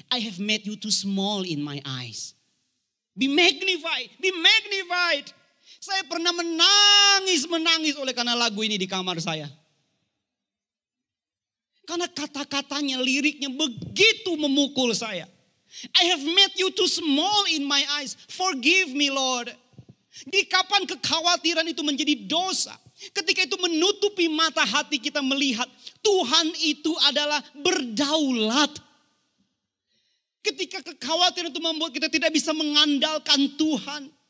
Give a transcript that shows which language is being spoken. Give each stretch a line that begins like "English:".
English: I have made you too small in my eyes. Be magnified, be magnified.
Indonesian: Saya pernah menangis oleh karena lagu ini di kamar saya. Karena kata-katanya, liriknya begitu memukul saya.
English: I have made you too small in my eyes. Forgive me Lord.
Indonesian: Jadi kapan kekhawatiran itu menjadi dosa? Ketika itu menutupi mata hati kita melihat Tuhan itu adalah berdaulat. Ketika kekhawatiran itu membuat kita tidak bisa mengandalkan Tuhan.